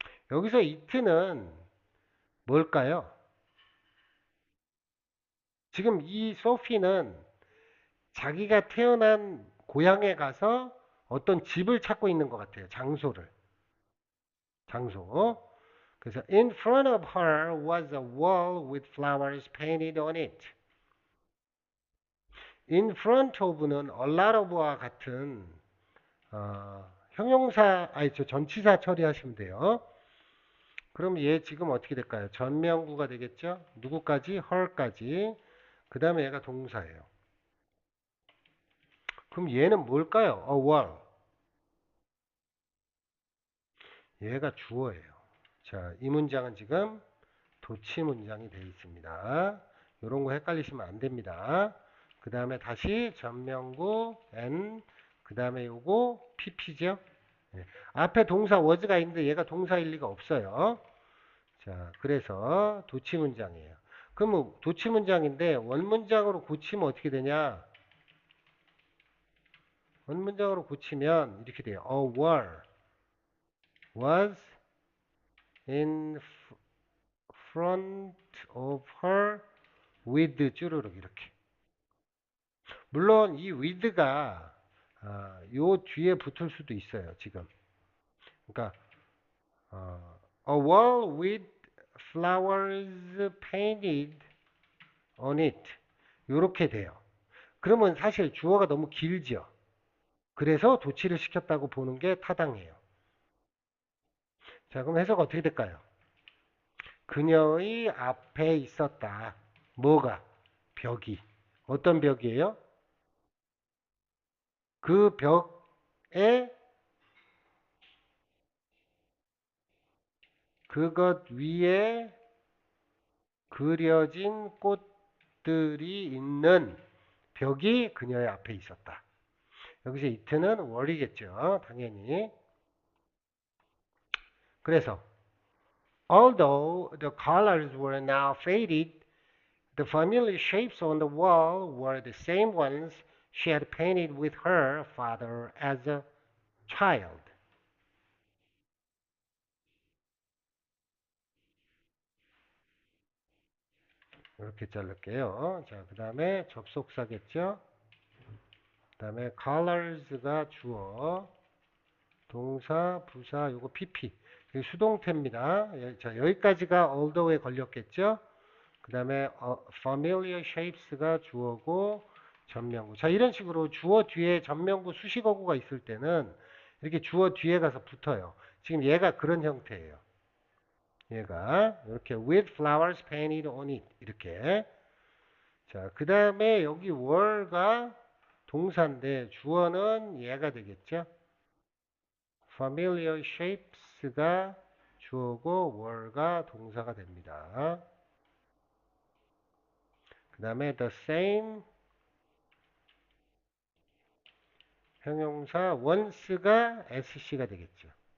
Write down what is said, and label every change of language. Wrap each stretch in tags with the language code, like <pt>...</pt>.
<ko>여기서 it는 뭘까요? 지금 이 소피는 자기가 태어난 고향에 가서 어떤 집을 찾고 있는 것 같아요. 장소를. 장소. 그래서</ko> <en>in front of her was a wall with flowers painted on it.</en> <ko>in front of는 a lot of와 같은 형용사 아니 저 전치사 처리하시면 돼요. 그럼 얘 지금 어떻게 될까요? 전명구가 되겠죠? 누구까지? her까지. 그 다음에 얘가 동사예요. 그럼 얘는 뭘까요? a wall. 얘가 주어예요. 자, 이 문장은 지금 도치 문장이 되어 있습니다. 이런 거 헷갈리시면 안 됩니다. 그 다음에 다시 전명구 n 그 다음에 요거 pp죠. 예. 앞에 동사 was가 있는데 얘가 동사일 리가 없어요. 자, 그래서 도치 문장이에요. 그럼 도치 문장인데 원문장으로 고치면 어떻게 되냐? 원문장으로 고치면 이렇게 돼요.</ko> <en>A wall was in front of her with</en> <ko>쭈루룩 이렇게. 물론 이 with가 요 뒤에 붙을 수도 있어요. 지금. 그러니까</ko> <en>a wall with flowers painted on it.</en> <ko>요렇게 돼요. 그러면 사실 주어가 너무 길죠. 그래서 도치를 시켰다고 보는 게 타당해요. 자, 그럼 해석 어떻게 될까요? 그녀의 앞에 있었다. 뭐가? 벽이. 어떤 벽이에요? 그 벽에 그것 위에 그려진 꽃들이 있는 벽이 그녀의 앞에 있었다. 여기서 이트는 월이겠죠. 당연히. 그래서</ko> <en>although the colors were now faded, the familiar shapes on the wall were the same ones she had painted with her father as a child.</en> <ko>이렇게 자를게요. 자, 그 다음에 접속사겠죠. 그 다음에 colors가 주어, 동사, 부사, 요거 PP. 수동태입니다. 자, 여기까지가 although에 걸렸겠죠. 그 다음에 familiar shapes가 주어고 전명구. 자, 이런 식으로 주어 뒤에 전명구 수식어구가 있을 때는 이렇게 주어 뒤에 가서 붙어요. 지금 얘가 그런 형태예요. 얘가 이렇게</ko> <en>with flowers painted on it</en> <ko>이렇게. 자, 그 다음에 여기 were가 동사인데 주어는 얘가 되겠죠. familiar shapes가 주어고 were가 동사가 됩니다. 그 다음에 the same 형용사 once가 sc가 되겠죠.</ko>